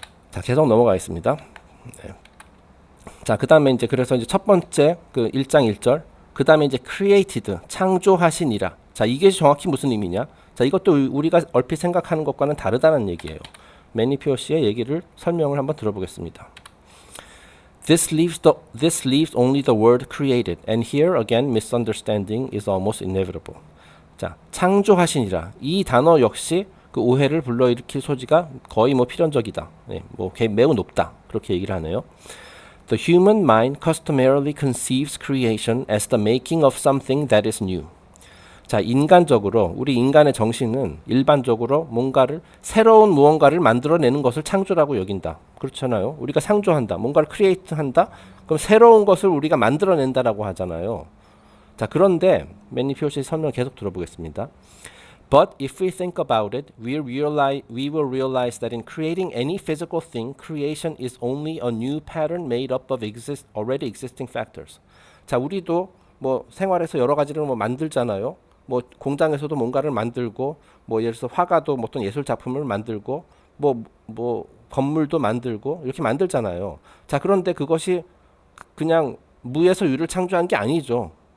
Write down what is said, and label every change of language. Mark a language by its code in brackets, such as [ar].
[ko] 자, 계속 넘어가겠습니다. 네. 자, 그다음에 이제 그래서 이제 첫 번째 그 1장 1절, 그다음에 이제 created 창조하시니라. 자, 이게 정확히 무슨 의미냐? 자, 이것도 우리가 얼핏 생각하는 것과는 다르다는 얘기예요. 매니피오 씨의 얘기를 설명을 한번 들어보겠습니다. [en] This leaves only the word created, and here again misunderstanding is almost inevitable. [ko] 자, 창조하시니라. 이 단어 역시 그 오해를 불러일으킬 소지가 거의 뭐 필연적이다. 네, 뭐 매우 높다. 그렇게 얘기를 하네요. [en] The human mind customarily conceives creation as the making of something that is new. [ko] 자, 인간적으로 우리 인간의 정신은 일반적으로 뭔가를 새로운 무언가를 만들어내는 것을 창조라고 여긴다. 그렇잖아요. 우리가 창조한다. 뭔가를 크리에이트한다. 그럼 새로운 것을 우리가 만들어낸다라고 하잖아요. 자, 그런데 매니피오 씨의 설명 계속 들어보겠습니다. [en] But if we think about it, we will realize that in creating any physical thing, creation is only a new pattern made up of already existing factors. [ko] 자, 우리도 뭐 생활에서 여러 가지를 뭐 만들잖아요. 뭐 공장에서도 뭔가를 만들고 뭐 예를 들어서 화가도 어떤 예술 작품을 만들고 뭐 건물도 만들고 이렇게 만들잖아요. 자, 그런데 그것이 그냥 무에서 유를 창조한 게 아니죠.